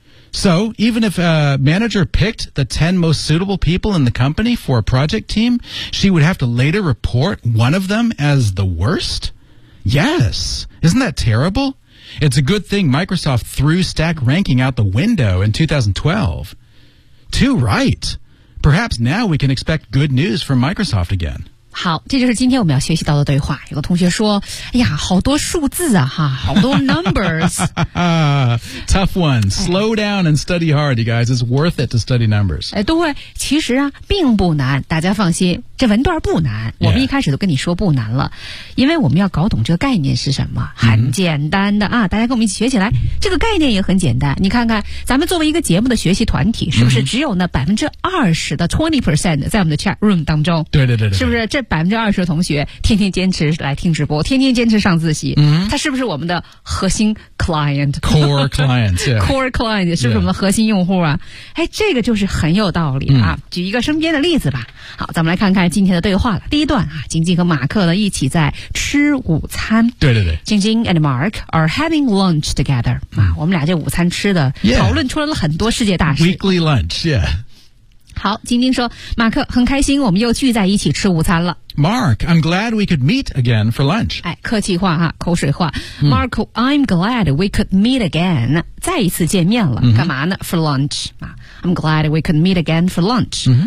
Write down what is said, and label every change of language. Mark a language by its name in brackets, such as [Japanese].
[English] So, even if a manager picked the 10 most suitable people in the company for a project team, she would have to later report one of them as the worst? Yes! Isn't that terrible? It's a good thing Microsoft threw stack ranking out the window in 2012. Too right! Perhaps now we can expect good news from Microsoft again. [Chinese] 好，这就是今天我们要学习到的对话。有个同学说，哎呀，好多数字啊，哈，好多 numbers. [English] Tough one. Slow down and study hard, you guys. It's worth it to study numbers. [Chinese] 哎，对，其实啊，并不难，大家放心，这文段不难。我们一开始都跟你说不难了，因为我们要搞懂这个概念是什么，很简单的啊，大家跟我们一起学起来。这个概念也很简单，你看看，咱们作为一个节目的学习团体，是不是只有那20%的 20% 在我们的 chat room 当中？对对对对，是不是？这20%的同学天天坚持来听直播，天天坚持上自习，他是不是我们的核心 client? [English] Core client,、yeah. [Chinese] Core client, 是不是我们的核心用户啊、 [English] yeah. [Chinese] 哎，这个就是很有道理啊。举一个身边的例子吧。好，咱们来看看今天的对话了。第一段啊，晶晶和马克呢一起在吃午餐。对对对。 [English] 晶晶 and Mark are having lunch together. [Chinese] 啊，我们俩这午餐吃的、 [English] yeah. [Chinese] 讨论出来了很多世界大事。 [English] Weekly lunch, yeah. [Chinese] 好，晶晶说，马克，很开心我们又聚在一起吃午餐了。 [English] Mark, I'm glad we could meet again for lunch. [Chinese] 哎，客气话哈，口水话。 [English] Mark, I'm glad we could meet again. [Chinese] 再一次见面了，干嘛呢 ？ [English] For lunch. I'm glad we could meet again for lunch.